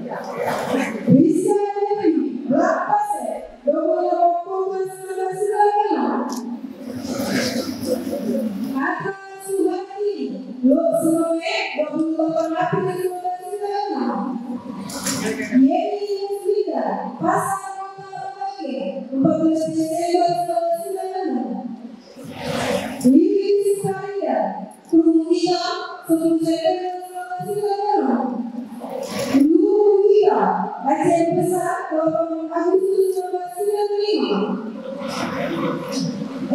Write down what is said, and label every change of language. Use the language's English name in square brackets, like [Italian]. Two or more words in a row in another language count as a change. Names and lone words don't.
[Indonesian] Bisa Dewi Lapase 20 Oktober 1996. Ata Subhati Lok Semoe 28 April 1996. Yeni Musbida Pasar Kota Pagi 14 Desember 1996. Lili Sisaria Kurung Hitam 10 September 1996. Nuria Aceh Besar 8 Agustus 1995.